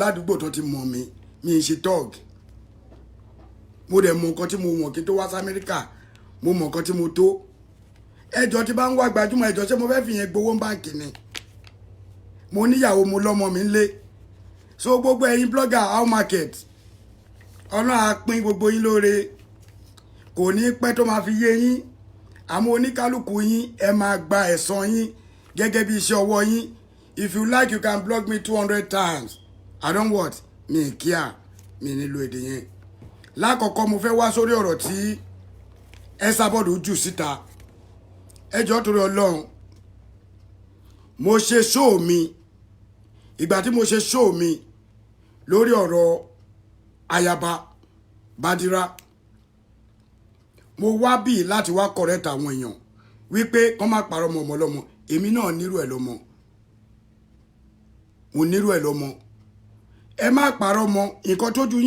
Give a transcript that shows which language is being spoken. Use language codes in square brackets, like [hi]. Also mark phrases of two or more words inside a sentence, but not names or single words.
[yo] ládùúgbò tó ti mọ̀ mi mi ń ṣe tọ́ọ̀gì mo dẹ̀ mọ nǹkan tí mo wọ̀n kí n tó wá sí Amẹ́ríkà mo mọ nǹkan tí mo tó ẹjọ́ tí bá ń wá gbajúmọ̀ ẹjọ́ ṣé mo fẹ́ fi yẹn gbowó báǹkì ni mo níyàwó mo lọ́mọ mi ń lé so gbogbo ẹ̀yin blogger how market Ọlọ́run á pín gbogbo yín lóore kò ní pẹ́ tó máa fi yé yín àmọ́ oníkálukú yín ẹ máa gba ẹ̀san yín gẹ́gẹ́ bí iṣẹ́ ọwọ́ yín [en] if you like you can blog me 200 times I don't what [yo] mi kíá mi nílò èdè yẹn lákọ̀ọ́kọ́ mo fẹ́ wá sórí ọ̀rọ̀ tí Esabod jù síta ẹjọ́ torí Ọlọ́run mo ṣe show mi ìgbà tí mo ṣe show mi lórí ọ̀rọ̀ Ayaba Badira mo wá bí láti wá correct àwọn èèyàn wípé kán má parọ́ mọ́ ọmọ lọ́mọ èmi náà nírú ẹ̀ lọ́mọ mo nírú ẹ̀ lọ́mọ ẹ má parọ́ mọ́ nǹkan tójú yín